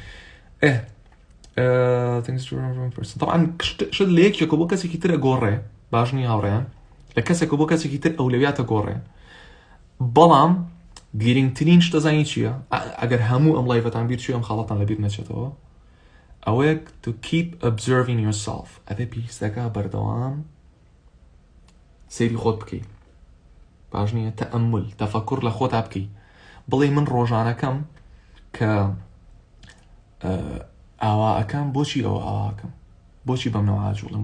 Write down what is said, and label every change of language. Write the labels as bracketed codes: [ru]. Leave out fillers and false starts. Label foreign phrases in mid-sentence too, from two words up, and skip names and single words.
[ckb] طبعاً شت لە یەکێکە بۆ کەسێکی ترە گۆڕێ باش نیە هاوڕێیان لە کەسێکە بۆ کەسێکی تر ئەولەویاتە گۆڕێ بەڵام گرنگترین شتە زانی چییە ئەگەر هەموو ئەم لایڤەتان بیر چی ئەم خاڵەتان لەبیر نەچێتەوە ئەوەیە [en] to keep observing yourself [ckb] ئەبێ پێویستەکە بەردەوام سەیری خۆت بکەیت باش نییە تەئەمل تەفەکوڕ لە خۆتا بکەیت بڵێ من ڕۆژانەکەم کە ئاواکەم بۆچی ئەوە ئاواکەم بۆچی بەم نەوە ئاجوڵم